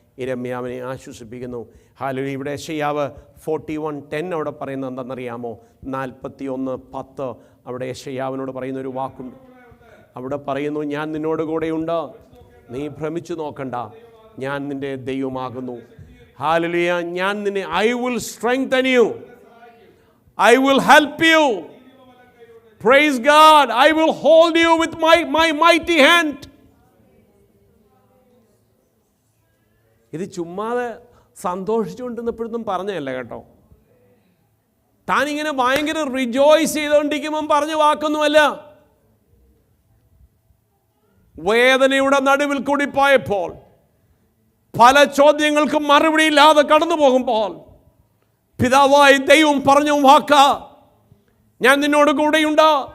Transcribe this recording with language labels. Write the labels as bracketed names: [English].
[Malayalam] യിരെമ്യാവിനെ ആശ്വസിപ്പിക്കുന്നു. Hallelujah. ഇവിടെ യെശയ്യാവ് 41:10 അവിടെ പറയുന്നത് എന്താണെന്നറിയാമോ? 41:10 അവിടെ യെശയ്യാവിനോട് പറയുന്നൊരു വാക്കുണ്ട്. അവിടെ പറയുന്നു, ഞാൻ നിന്നോട് കൂടെയുണ്ട്, നീ ഭ്രമിച്ചു നോക്കണ്ട, ഞാൻ നിൻ്റെ ദൈവമാകുന്നു. ഹല്ലേലൂയ. ഞാൻ നിന്നെ [English] I will strengthen you. I will help you. Praise God. I will hold you with my mighty hand. [Malayalam] ഇത് ചുമ്മാതെ സന്തോഷിച്ചുകൊണ്ടിരുന്നപ്പോഴൊന്നും പറഞ്ഞതല്ല കേട്ടോ. താനിങ്ങനെ ഭയങ്കര റിജോയ്സ് ചെയ്തുകൊണ്ടിരിക്കുമ്പം പറഞ്ഞ വാക്കൊന്നുമല്ല. വേദനയുടെ നടുവിൽ കൂടി പോയപ്പോൾ, പല ചോദ്യങ്ങൾക്കും മറുപടിയില്ലാതെ കടന്നു പോകുമ്പോൾ, പിതാവായി ദൈവം പറഞ്ഞ വാക്ക, ഞാൻ നിന്നോട് കൂടെയുണ്ട്.